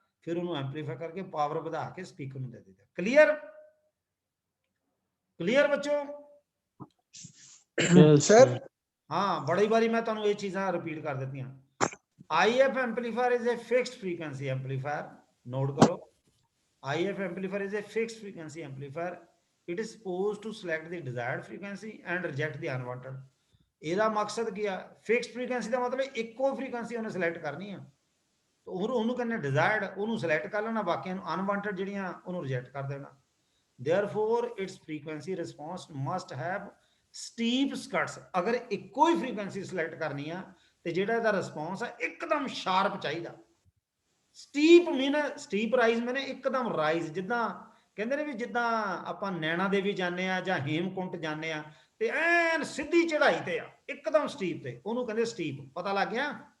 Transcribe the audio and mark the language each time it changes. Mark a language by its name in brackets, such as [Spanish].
[Punjabi] ਫਿਰ ਉਹਨੂੰ ਐਂਪਲੀਫਾਈ ਕਰਕੇ ਪਾਵਰ ਵਧਾ ਕੇ ਸਪੀਕਰ ਨੂੰ ਦੇ ਦਿੰਦਾ। ਕਲੀਅਰ ਬੱਚੋ? ਸਰ ਹਾਂ, ਬੜੀ ਵਾਰੀ ਮੈਂ ਤੁਹਾਨੂੰ ਇਹ ਚੀਜ਼ਾਂ ਰਿਪੀਟ ਕਰ ਦਿੱਤੀਆਂ। [English] IF amplifier is a fixed frequency amplifier, [Punjabi] note ਕਰੋ। [English] IF amplifier is a fixed frequency amplifier. It is supposed to select the desired frequency and reject the unwanted. [Punjabi] ਇਹਦਾ ਮਕਸਦ ਕੀ ਆ? ਫਿਕਸਡ ਫ੍ਰੀਕੁਐਂਸੀ ਦਾ ਮਤਲਬ ਇੱਕੋ ਫ੍ਰੀਕੁਐਂਸੀ ਉਹਨੇ select ਕਰਨੀ ਆ, ਉਹਨੂੰ ਕਹਿੰਦੇ ਡਿਜ਼ਾਇਰਡ, ਉਹਨੂੰ ਸਿਲੈਕਟ ਕਰ ਲੈਣਾ, ਬਾਕੀਆਂ ਨੂੰ ਅਨਵਾਂਟਡ ਜਿਹੜੀਆਂ ਉਹਨੂੰ ਰਿਜੈਕਟ ਕਰ ਦੇਣਾ। [English] Therefore its frequency response must have steep skirts. [Punjabi] ਅਗਰ ਇੱਕੋ ਹੀ ਫ੍ਰੀਕੁਐਂਸੀ ਸਿਲੈਕਟ ਕਰਨੀ ਆ ਤੇ ਜਿਹੜਾ ਇਹਦਾ ਰਿਸਪੌਂਸ ਆ ਇੱਕਦਮ ਸ਼ਾਰਪ ਚਾਹੀਦਾ। ਸਟੀਪ ਰਾਈਜ਼ ਮੈਨੇ ਇੱਕਦਮ ਰਾਈਜ਼, ਜਿੱਦਾਂ ਕਹਿੰਦੇ ਨੇ ਵੀ ਜਿੱਦਾਂ ਆਪਾਂ ਨੈਣਾ ਦੇਵੀ ਜਾਂਦੇ ਆ ਜਾਂ ਹੇਮਕੁੰਟ ਜਾਂਦੇ ਆ ਤੇ ਐਨ ਸਿੱਧੀ ਚੜਾਈ ਤੇ ਆ ਇੱਕਦਮ ਸਟੀਪ ਤੇ, ਉਹਨੂੰ ਕਹਿੰਦੇ ਸਟੀਪ। ਪਤਾ ਲੱਗ ਗਿਆ?